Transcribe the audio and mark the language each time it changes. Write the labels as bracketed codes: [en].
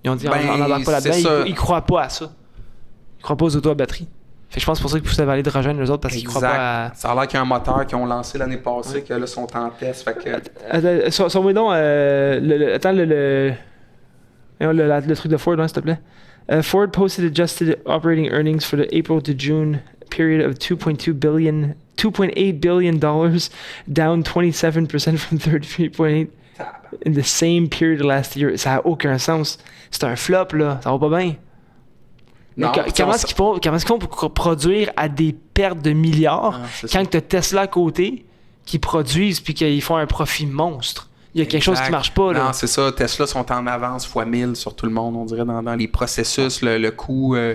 [fr] Ils ont dit on n'embarque pas là-dedans. Ils croient pas à ça. Ils croient pas aux autos à batterie. Fait que je pense pour ça qu'ils poussent vers l'hydrogène, les autres, parce qu'ils croient pas à... Ça a l'air qu'il y a un moteur qu'ils ont lancé l'année passée, que là, sont en test. Fait que... Sur donc, attends, le truc de Ford, hein, s'il te plaît. [en] Ford posted adjusted operating earnings for the April to June period of $2.8 billion, down 27% from 33.8 in the same period last year. [fr] Ça n'a aucun sens. C'est un flop, là. Ça va pas bien. Non, comment est-ce qu'ils font pour produire à des pertes de milliards quand tu as Tesla à côté qui produisent puis qu'ils font un profit monstre? Il y a quelque chose qui marche pas. Là. Non, c'est ça. Tesla sont en avance x 1000 sur tout le monde, on dirait, dans les processus, le coût.